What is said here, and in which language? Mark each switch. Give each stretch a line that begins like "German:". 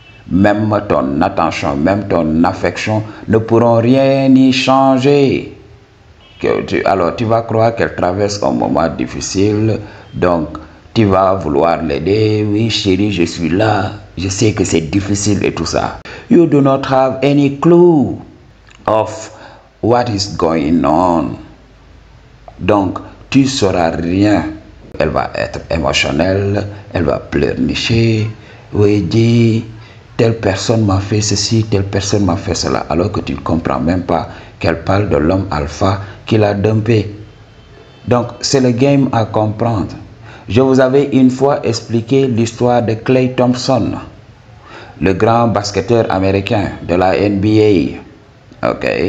French: Même ton attention, même ton affection ne pourront rien y changer. Alors tu vas croire qu'elle traverse un moment difficile, donc tu vas vouloir l'aider. Oui chérie, je suis là, je sais que c'est difficile et tout ça.
English: You do not have any clue of what is going on.
French: Donc tu ne sauras rien. Elle va être émotionnelle, elle va pleurnicher. Oui, dis, telle personne m'a fait ceci, telle personne m'a fait cela, alors que tu ne comprends même pas qu'elle parle de l'homme alpha qui l'a dumpé. Donc, c'est le game à comprendre. Je vous avais une fois expliqué l'histoire de Klay Thompson, le grand basketteur américain de la NBA. Ok.